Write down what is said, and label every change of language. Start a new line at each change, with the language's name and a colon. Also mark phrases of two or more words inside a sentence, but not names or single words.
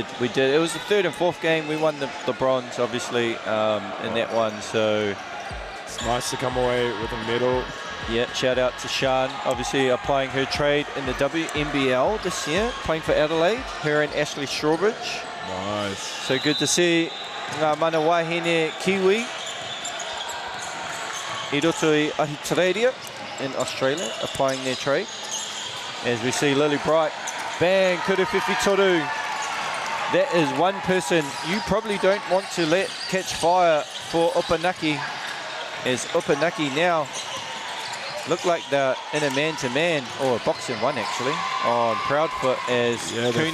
English: It was the third and fourth game. We won the bronze, obviously, in that one. So it's nice to come away with a medal. Yeah, shout out to Sean, obviously applying her trade in the WNBL this year, playing for Adelaide, her and Ashley Strawbridge. Nice. So good to see
Māori: mana wahine
English: Kiwi,
Māori: I roto i Ahitereiria
English: in Australia, applying their trade. As we see Lily Bright, bang,
Māori: Kuruwhiwhi Toru.
English: That is one person you probably don't want to let catch fire for Upanaki, as Upanaki now look like they're in a man-to-man, or a boxing one actually, on Proudfoot as Cooney.